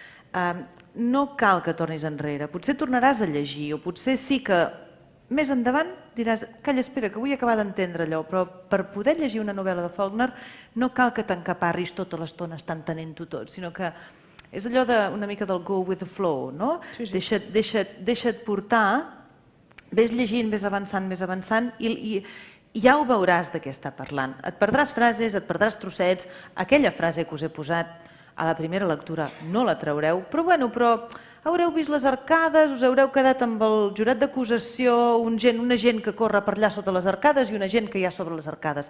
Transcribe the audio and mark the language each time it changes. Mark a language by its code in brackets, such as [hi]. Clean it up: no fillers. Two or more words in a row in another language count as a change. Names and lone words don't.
[ca] No cal que tornis enrere, potser tornaràs a llegir o potser sí que més endavant diràs, calla, espera, que vull acabar d'entendre allò, però per poder llegir una novel·la de Faulkner no cal que t'encaparris tota l'estona estant entenent-ho tot, sinó que és allò una mica del [en] go with the flow, [ca] no? Deixa't portar, ves llegint, ves avançant i ja ho veuràs de què està parlant. Et perdràs frases, et perdràs trossets, aquella frase que us he posat a la primera lectura no la traureu, però haureu vist les arcades, us haureu quedat amb el jurat d'acusació, una gent que corre per allà sota les arcades i una gent que hi ha sobre les arcades.